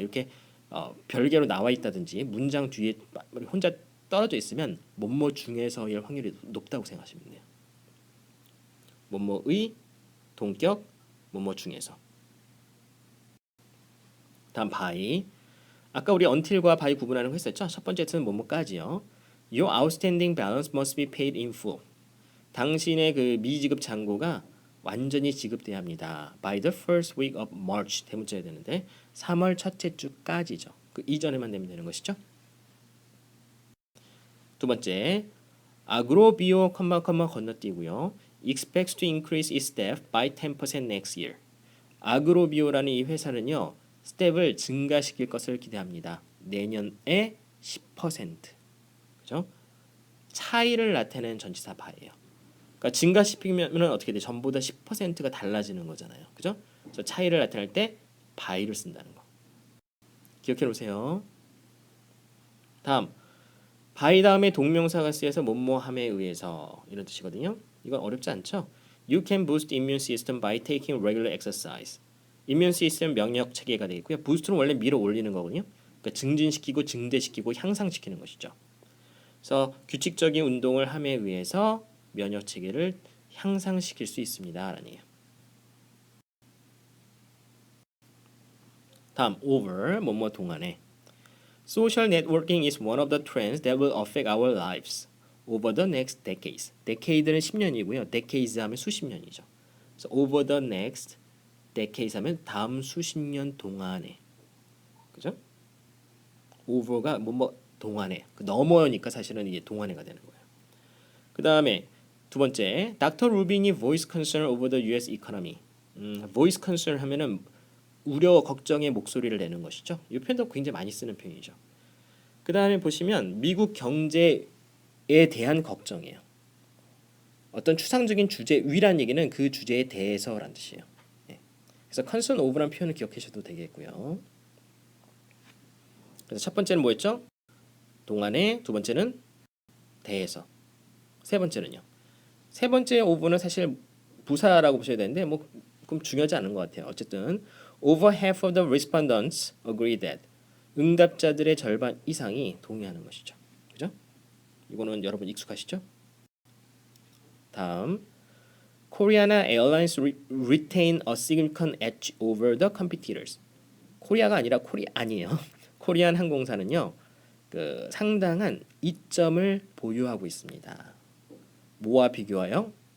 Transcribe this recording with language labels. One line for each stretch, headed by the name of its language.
Korean: 이렇게 별개로 나와 있다든지 문장 뒤에 혼자 떨어져 있으면 뭐뭐 중에서일 확률이 높다고 생각하시면 돼요. 뭐뭐의 동격 뭐뭐 중에서. 다음 by. 아까 우리 until과 by 구분하는 거 했었죠? 첫 번째 뜻은 뭐뭐까지요.
English: Your outstanding balance must be paid in full.
Korean: 당신의 그 미지급 잔고가 완전히 지급돼야 합니다.
English: By the first week of March
Korean: 대문자야 되는데 3월 첫째 주까지죠. 그 이전에만 되면 되는 것이죠. 두 번째, 아그로비오 건너뛰고요.
English: Expects to increase its staff by 10% next year.
Korean: 아그로비오라는 이 회사는요, 스텝을 증가시킬 것을 기대합니다. 내년에 10%. 그죠? 차이를 나타내는 전치사 바예요. 그러니까 증가시키면 어떻게 돼? 전보다 10%가 달라지는 거잖아요. 그죠? 그래서 차이를 나타낼 때 by를 쓴다는 거. 기억해 놓으세요. 다음 by 다음에 동명사가 쓰여서 뭐뭐함에 의해서 이런 뜻이거든요. 이건 어렵지 않죠?
English: You can boost immune system by taking regular exercise.
Korean: immune system 면역 체계가 되겠고요. boost는 원래 밀어 올리는 거거든요. 그러니까 증진시키고 증대시키고 향상시키는 것이죠. 그래서 규칙적인 운동을 함에 의해서 면역 체계를 향상시킬 수 있습니다라는 얘기예요. 다음
English: over
Korean: 뭐뭐 동안에
English: Social networking is one of the trends that will affect our lives over the next decades.
Korean: decade는 10년이고요. decades 하면 수십 년이죠. 그래서
English: over the next decades
Korean: 하면 다음 수십 년 동안에. 그죠? over가 뭐뭐 동안에. 넘어니까 사실은 이게 동안에가 되는 거예요. 그다음에 두 번째,
English: Dr. Rubin이 voice concern over the US economy.
Korean: voice concern 하면은 우려, 걱정의 목소리를 내는 것이죠. 이 표현도 굉장히 많이 쓰는 표현이죠. 그 다음에 보시면 미국 경제에 대한 걱정이에요. 어떤 추상적인 주제 위란 얘기는 그 주제에 대해서라는 뜻이에요. 예. 그래서 concern over란 표현을 기억하셔도 되겠고요. 그래서 첫 번째는 뭐였죠? 동안에, 두 번째는 대해서, 세 번째는요. 세 번째 over는 사실 부사라고 보셔야 되는데 뭐 그럼 중요하지 않은 것 같아요.
English: 어쨌든 over half of the respondents agree that
Korean: 응답자들의 절반 이상이 동의하는 것이죠. 그죠? 이거는 여러분 익숙하시죠?
English: 다음 Koreana Airlines retain a significant edge over the competitors.
Korean: 코리아가 아니라 코리안이에요. 코리안 항공사는요. 그 상당한 이점을 보유하고 있습니다. 뭐와 비교하여?